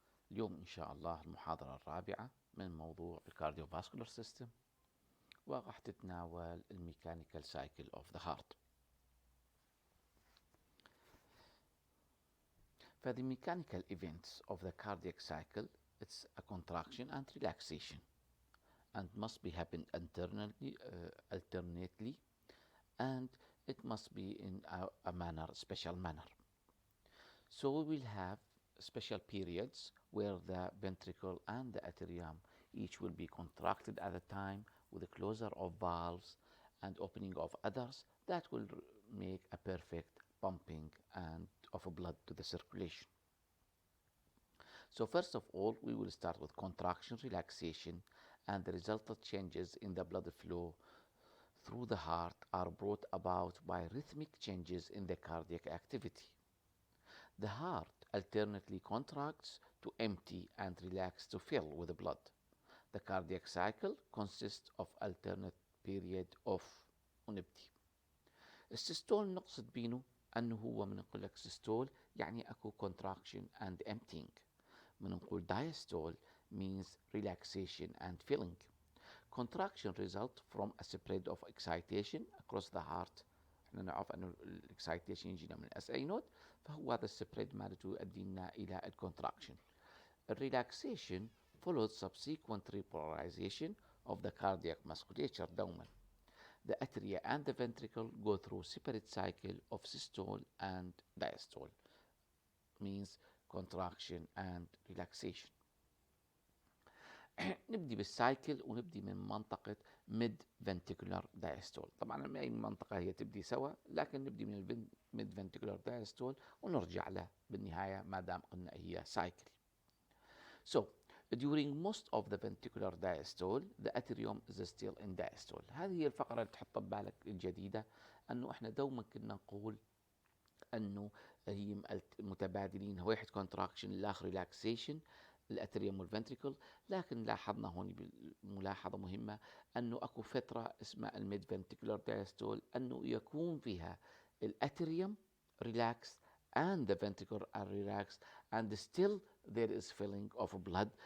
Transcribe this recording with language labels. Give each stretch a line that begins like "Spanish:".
Arabic: اليوم إن شاء الله المحاضرة الرابعة من موضوع الكارديوفاسكولار سيستم، وراح تتناول
English: الميكانيكال cycle of the heart. The mechanical events of the cardiac cycle, it's a contraction and relaxation, and must be happen alternately, and it must be in a special manner. So we will have special periods where the ventricle and the atrium each will be contracted at a time with the closure of valves and opening of others that will make a perfect pumping and of blood to the circulation. So first of all, we will start with contraction, relaxation, and the resultant changes in the blood flow through the heart are brought about by rhythmic changes in the cardiac activity. The heart alternately contracts to empty and relax to fill with blood. The cardiac cycle consists of alternate period of
Arabic: ونبدي. السيستول نقصد بينه أنه هو بنقول لك سيستول يعني أكو
English: contraction and emptying.
Arabic: بنقول
English: diastole means relaxation and filling. Contraction result from a spread of excitation across the heart.
Arabic: احنا نعرف انه الاكسايتيشن يجينا من الاس اي نود، فهو هذا السبريد مالته يؤدينا الى الكونتراكشن.
English: الريلاكسيشن follows subsequent repolarization of the cardiac musculature
Arabic: دوما.
English: The atria and the ventricle go through separate cycle of systole and diastole, means contraction and relaxation.
Arabic: نبدي بالسايكل ونبدي من منطقة ميد فنتيكولار دايستول. طبعا أي منطقة هي تبدي سوا، لكن نبدي من ميد فنتيكولار دايستول ونرجع له بالنهاية ما دام قلنا هي سايكل.
English: So during most of the ventricular diastole the atrium is still in diastole.
Arabic: هذه هي الفقرة اللي تحطها ببالك الجديدة، أنه إحنا دوما كنا نقول أنه هي متبادلين، واحد contraction الآخر relaxation، الاتريوم والفنتريكل. لكن لاحظنا هون ملاحظة مهمة أنه أكو فترة اسمها الميد فنتيكولار دايستول أنه يكون فيها الاتريوم
English: relaxed and the ventricle are relaxed and still there is filling of blood.